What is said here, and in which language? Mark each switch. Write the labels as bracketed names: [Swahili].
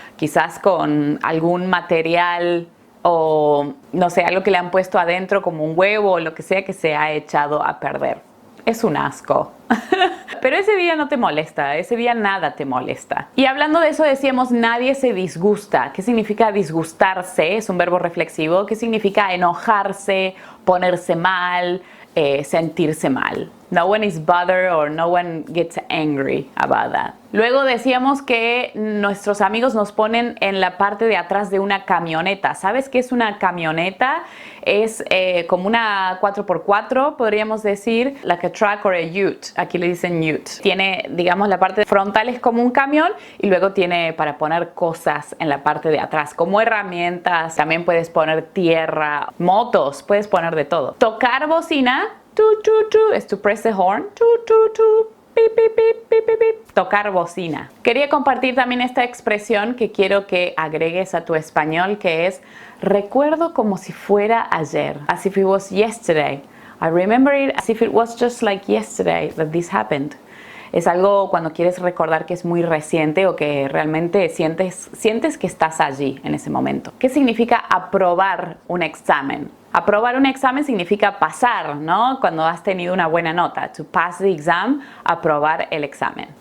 [Spanish] Quizás con algún material o no sé, algo que le han puesto adentro como un huevo o lo que sea que se ha echado a perder. Es un asco. Pero ese día no te molesta, ese día nada te molesta. Y hablando de eso decíamos nadie se disgusta. ¿Qué significa disgustarse? Es un verbo reflexivo. ¿Qué significa enojarse, ponerse mal, sentirse mal? [English] No one is bothered or no one gets angry about that. [Spanish] Luego decíamos que nuestros amigos nos ponen en la parte de atrás de una camioneta. ¿Sabes qué es una camioneta? Es como una 4x4, podríamos decir, [English] like a truck or a ute. [Spanish] Aquí le dicen ute. Tiene, digamos, la parte frontal es como un camión y luego tiene para poner cosas en la parte de atrás, como herramientas. También puedes poner tierra, motos, puedes poner de todo. Tocar bocina, tu, tu, tu, es [English] to press the horn, [Spanish] tu, tu, tu. Pip, pip, pip, pip, pip, pip. Tocar bocina. Quería compartir también esta expresión que quiero que agregues a tu español, que es recuerdo como si fuera ayer. [English] As if it was yesterday. I remember it as if it was just like yesterday that this happened. [Spanish] Es algo cuando quieres recordar que es muy reciente o que realmente sientes que estás allí en ese momento. ¿Qué significa aprobar un examen? Aprobar un examen significa pasar, ¿no? Cuando has tenido una buena nota. [English] To pass the exam, [Spanish] aprobar el examen.